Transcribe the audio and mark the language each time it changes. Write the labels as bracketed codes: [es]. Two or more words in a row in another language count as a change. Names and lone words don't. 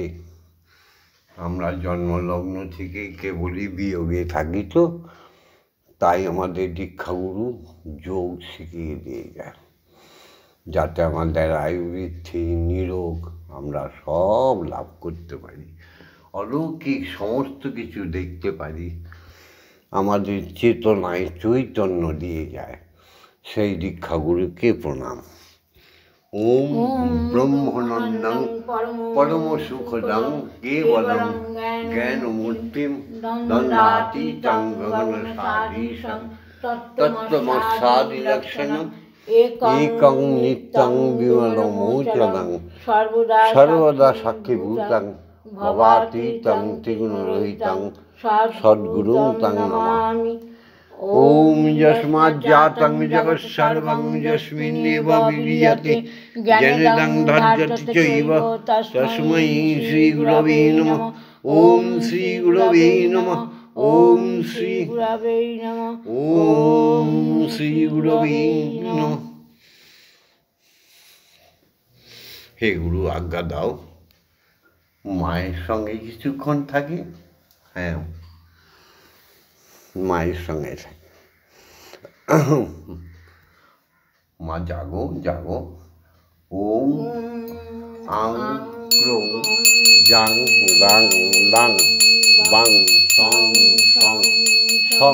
[bn] আমরা জন্মলগ্ন থেকে কেবলই বিয়োগে থাকি, তো তাই আমাদের দীক্ষাগুরু যোগ শিখিয়ে দিয়ে যায়, যাতে আমাদের আয়ু বৃদ্ধি, নিরোগ আমরা সব লাভ করতে পারি, অলৌকিক সমস্ত কিছু দেখতে পারি, আমাদের চেতনায় চৈতন্য দিয়ে যায়। সেই দীক্ষাগুরুকে প্রণাম। [sa] ओम ब्रह्मानंदं परम सुखदं केवलं ज्ञानमूर्तिं दण्डातीतं गगनसाधीशं तत्त्वमस्यादिलक्षणम् एकं नित्यं विमलमोचनं सर्वदा साक्षीभूतं ভবাতীतं ত্রিগুণরহিतं সদ্গুরুং তং নমামি। ওম যস্মাজ্জাतं জগৎসর্বং যস্মিন্নেব বিলীয়তে জ্ঞানেদং ধার্যতে চৈব তস্मै শ্রীগুরবে নমঃ। ওম শ্রীগুরবে নমঃ। ওম শ্রীগুরবে নমঃ। ওম শ্রীগুরবে নমঃ। [bn] হে গুরু, আজ্ঞা দাও, মায়ের সঙ্গে কিছুক্ষণ থাকি। হ্যাঁ, মায়ের সঙ্গে থাকি। মা জাগো জাগো। [sa] ওম আং ক্রোং জাং রাং লাং বাং সং সং সং।